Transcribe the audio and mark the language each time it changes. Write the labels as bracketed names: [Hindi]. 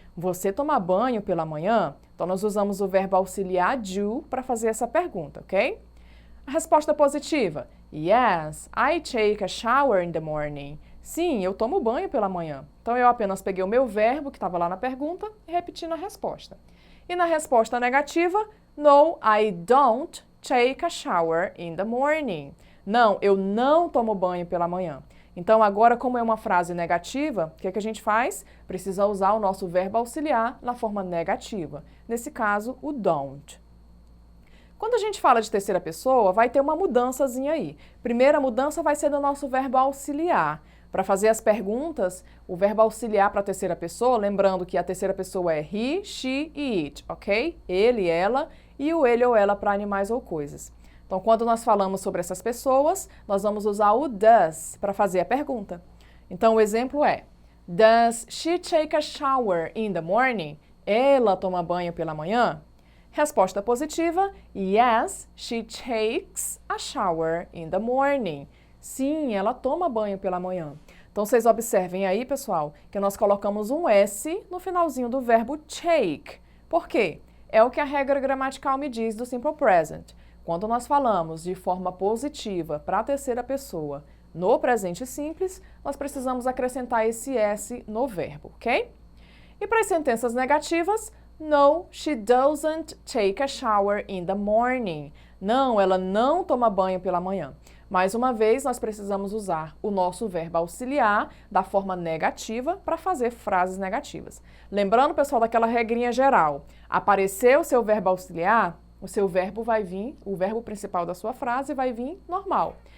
[Portuguese] Você toma banho pela manhã? Então, nós usamos o verbo auxiliar do para fazer essa pergunta, ok? A resposta positiva: [English] Yes, I take a shower in the morning. [Portuguese] Sim, eu tomo banho pela manhã. Então, eu apenas peguei o meu verbo que estava lá na pergunta e repeti na resposta. E na resposta negativa, [English] No, I don't take a shower in the morning. [Portuguese] Não, eu não tomo banho pela manhã. Então, agora, como é uma frase negativa, o que a gente faz? Precisa usar o nosso verbo auxiliar na forma negativa. Nesse caso, o don't. Quando a gente fala de terceira pessoa, vai ter uma mudançazinha aí. Primeira mudança vai ser do nosso verbo auxiliar. Para fazer as perguntas, o verbo auxiliar para a terceira pessoa, lembrando que a terceira pessoa é he, she e it, ok? Ele, ela e o ele ou ela para animais ou coisas. Então, quando nós falamos sobre essas pessoas, nós vamos usar o does para fazer a pergunta. Então, o exemplo é: [English] Does she take a shower in the morning? [Portuguese] Ela toma banho pela manhã? Resposta positiva: [English] Yes, she takes a shower in the morning. [Portuguese] Sim, ela toma banho pela manhã. Então, vocês observem aí, pessoal, que nós colocamos um S no finalzinho do verbo take. Por quê? É o que a regra gramatical me diz do simple present. Quando nós falamos de forma positiva para a terceira pessoa no presente simples, nós precisamos acrescentar esse S no verbo, ok? E para as sentenças negativas, [English] No, she doesn't take a shower in the morning. [Portuguese] Não, ela não toma banho pela manhã. Mais uma vez, nós precisamos usar o nosso verbo auxiliar da forma negativa para fazer frases negativas. Lembrando, pessoal, daquela regrinha geral. Apareceu o seu verbo auxiliar, o seu verbo vai vir, o verbo principal da sua frase vai vir normal.